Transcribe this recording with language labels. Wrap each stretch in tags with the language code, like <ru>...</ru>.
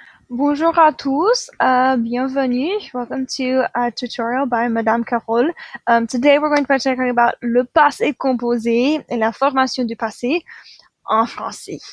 <fr>Bonjour à tous, bienvenue.</fr> <en>Welcome to a tutorial by Madame Carole. Today we're going to be talking about</en> <fr>le passé composé et la formation du passé en français.</fr>